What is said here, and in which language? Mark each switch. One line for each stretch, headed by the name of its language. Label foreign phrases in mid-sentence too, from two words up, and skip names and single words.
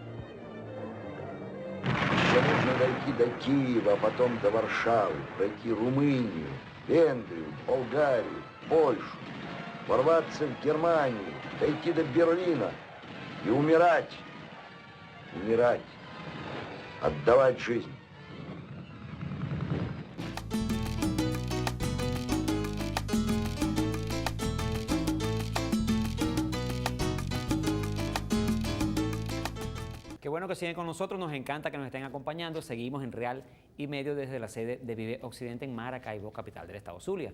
Russian: Еще нужно дойти до Киева, а потом до Варшавы, пройти Румынию, Венгрию, Болгарию, Польшу, ворваться в Германию, дойти до Берлина и умирать, отдавать жизнь.
Spanish: Qué bueno que siguen con nosotros, nos encanta que nos estén acompañando. Seguimos en Real y Medio desde la sede de Vive Occidente en Maracaibo, capital del estado Zulia.